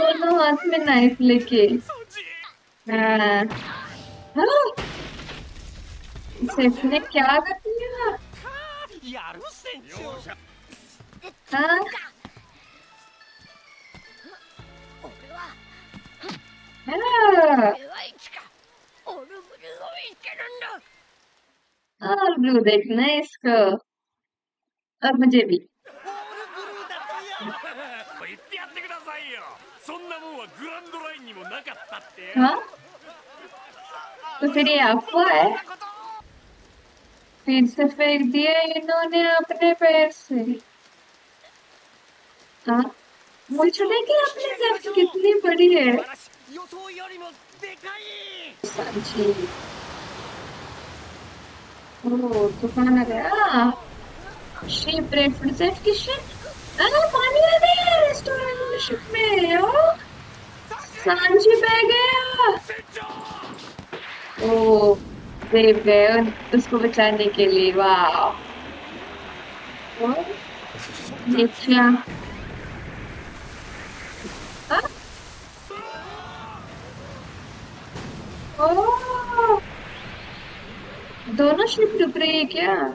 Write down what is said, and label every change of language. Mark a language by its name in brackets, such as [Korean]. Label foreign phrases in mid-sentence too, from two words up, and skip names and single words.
[Hindi] दोनों हाथ में नाइफ लेके हाँ हाँ सेफ ने क्या कर दिया [Japanese] やる船長。 [Hindi] हाँ [Japanese] 俺は [Hindi] हाँ [Japanese] 俺はいつかオルブルーを見つけるんだ。 [Hindi] और ब्लू देखना है इसको और मुझे भी [Japanese] 言ってやってくださいよ。そんなもんはグランドラインにもなかったってよ。 [Hindi] हाँ तो फिर ये अफवाह है फिर से फेंक दिए इन्होंने अपने पैर से हाँ मुझे कि अपनी डेप्थ कितनी बड़ी है [Japanese] 予想よりもでかい。 [Hindi] सांची ओह तूफान आ गया शिप रेड फूड सेफ की शिप पानी आ गया [English] restaurant ship [Hindi] में सांची बह गया ओह सेव गए उसको बचाने के लिए वाह देखिए ओह दोनों शिप डूब रही है क्या